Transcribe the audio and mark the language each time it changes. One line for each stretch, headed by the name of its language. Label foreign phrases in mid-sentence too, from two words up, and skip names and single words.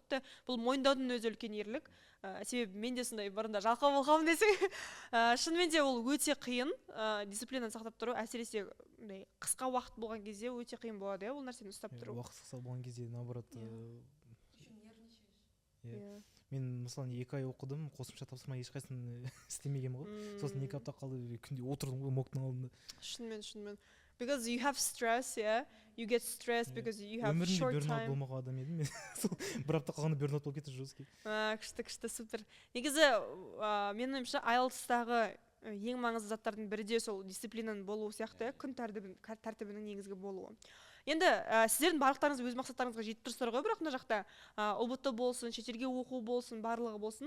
Kazakh: Тіпті бұл мойындаудың өзі үлкен ерлік. Себебі мен де сондай бұрында жалқау болғанмын десең, шынымен де ол өте қиын, дисциплинаны сақтап тұру, әсіресе қысқа уақыт болған кезде өте қиын болады, ол нәрсені ұстап тұру. Уақыт қысқа болған кезде наоборот. Мен мысалы 2 ай оқыдым, қосымша тапсырма ешқайсысын істемегенмін ғой. Сосын 2 апта қалды, күнде отырдым ғой моктың алдында. Шынымен.
English: Because you have stress, yeah? You get stressed because you have short time.
Kazakh: Өмірімде burnout болмаған адам едім мен. Сол 1 апта қалғанда burnout болып кетті жесткий. Күшті, супер. Негізі, менің ойымша IELTS-тағы ең маңызды заттардың бірі де сол дисциплинаның болуы сияқты, күн тәртібінің негізгі болуы. Енді сіздердің барлықтарыңыз өз мақсаттарыңызға жетіп тұрсыздар ғой, бірақ мына жақта ұбт болсын, шетелге оқу болсын, барлығы болсын.